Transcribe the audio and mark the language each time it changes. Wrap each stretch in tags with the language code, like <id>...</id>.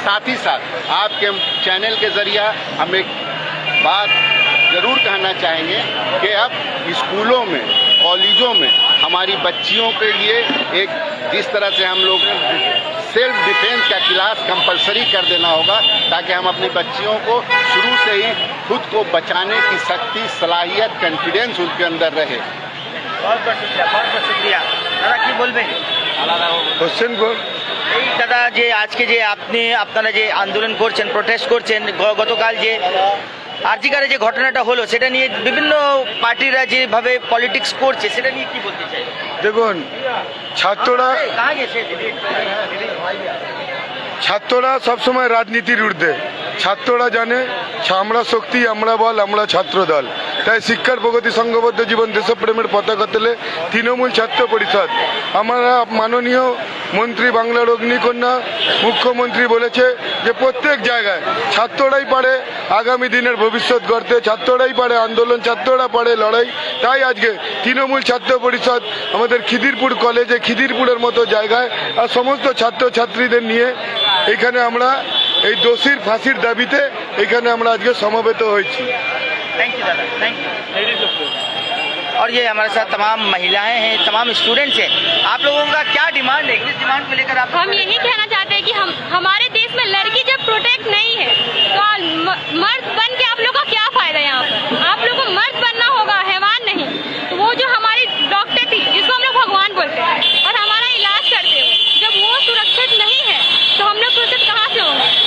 <hi>साथ ही साथ आपके चैनल के जरिए हम एक बात जरूर कहना चाहेंगे कि अब स्कूलों में, कॉलेजों में हमारी बच्चियों के लिए एक जिस तरह से हम लोग सेल्फ डिफेंस का क्लास कंपलसरी कर देना होगा, ताकि हम अपनी बच्चियों को शुरू से ही खुद को बचाने की शक्ति, सलाहियत, कॉन्फिडेंस उनके अंदर रहे। बहुत बहुत शुक्रिया दादा।</hi> <bn>की बोलबें क्वेश्चन बोल এই দাদা, যে আজকে যে আপনারা যে আন্দোলন করছেন, প্রোটেস্ট করছেন, গতকাল যে আরজিকারে যে ঘটনাটা হলো সেটা নিয়ে বিভিন্ন পার্টিরা যেভাবে পলিটিক্স করছে সেটা নিয়ে কি বলতে চাই? দেখুন, ছাত্ররা সবসময় রাজনীতির ঊর্ধ্বে। ছাত্ররা জানে আমরা শক্তি, আমরা বল, আমরা ছাত্র দল। তাই শিক্ষার প্রগতি সংঘবদ্ধ জীবন দেশপ্রেমের পতাকা তোলে তৃণমূল ছাত্র পরিষদ। আমরা মাননীয় মন্ত্রী, বাংলার অগ্নিকন্যা মুখ্যমন্ত্রী বলেছে যে প্রত্যেক জায়গায় ছাত্ররাই পারে আগামী দিনের ভবিষ্যৎ গড়তে, ছাত্ররাই পারে আন্দোলন, ছাত্ররা পারে লড়াই। তাই আজকে তৃণমূল ছাত্র পরিষদ আমাদের খিদিরপুর কলেজে, খিদিরপুরের মতো জায়গায় আর সমস্ত ছাত্রছাত্রীদের নিয়ে এখানে আমরা এই দোষীর ফাঁসির দাবিতে এখানে আমরা আজকে সমবেত হয়েছি।</bn> <hi>थैंक यू दादा, थैंक यू। और ये हमारे साथ तमाम महिलाएं हैं, तमाम स्टूडेंट्स हैं। आप लोगों का क्या डिमांड है? किस डिमांड को लेकर आप? हम यही कहना चाहते हैं कि हमारे देश में लड़की जब प्रोटेक्ट नहीं है तो मर्द बन के आप लोग का क्या फायदा? यहाँ पर आप लोग को मर्द बनना होगा, हैवान नहीं। तो वो जो हमारी डॉक्टर थी जिसको हम लोग भगवान बोलते हैं और हमारा इलाज करते हैं, जब वो सुरक्षित नहीं है तो हम लोग सुरक्षित कहाँ से होंगे?</hi>